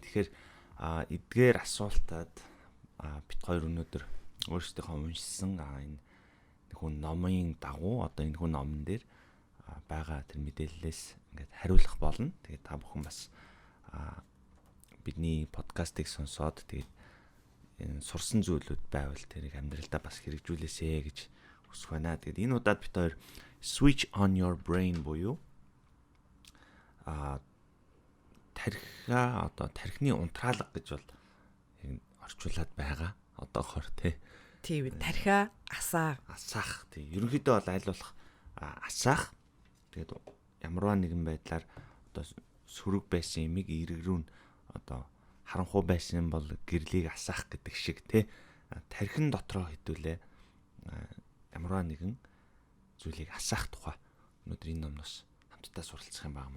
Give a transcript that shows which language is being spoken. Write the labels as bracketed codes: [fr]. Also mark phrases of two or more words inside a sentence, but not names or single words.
[mn] Тэгэхээр эдгээр асуултад бид хоёр өнөөдөр өөрсдийнхөө уншсан энэ хүн номын дагуу одоо энэ хүн номон дээр байгаа тэр мэдээллээс ингээд хариулах болно. Тэгээд та бүхэн бас бидний подкастыг сонсоод тэгээд энэ сурсан зүйлүүд байвал тэрийг амьдралдаа бас хэрэгжүүлээсэ гэж хүсэх байна. Тэгээд энэ удаад бид хоёр switch on your brain буюу тархиа одоо тархины унтраалга гэж бол орчуулад байгаа. Одоохоор тийм тархиа асаах тийм ерөнхийдөө бол аль болох асаах. Тэгээд ямарваа нэгэн байдлаар одоо сөрөг байсан юмыг эрэг рүү одоо харанхуй байсан бол гэрлийг асаах гэдэг шиг тархин дотроо хэдүүлээ ямарваа нэгэн зүйлийг асаах тухай өнөөдөр энэ номноос хамтдаа суралцах юм байна.